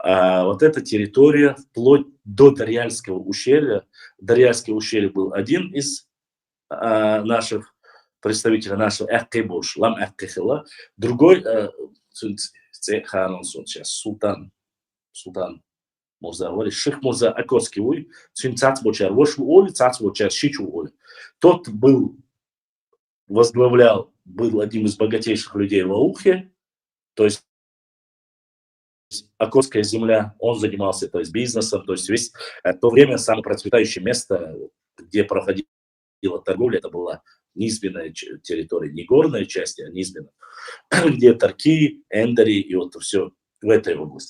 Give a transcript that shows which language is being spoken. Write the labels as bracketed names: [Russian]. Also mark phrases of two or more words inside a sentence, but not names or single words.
[Russian] вот эта территория вплоть до Дарьяльского ущелья. Дарьяльское ущелье был один из наших представителей нашего Эккебуш, Лам Эккехила, другой сейчас Султан Мурза говорит, Шейх Мурза Акоцкий уй, Цацбочар, Вошу Оли, Цацбочар, Шичу Оли. Тот возглавлял, был одним из богатейших людей в Аухе, то есть Акотская земля, он занимался, то есть, бизнесом, то есть весь то время самое процветающее место, где проходила торговля, это была низменная территория, не горная часть, а низменная, где Тарки, Эндери и вот все в этой области.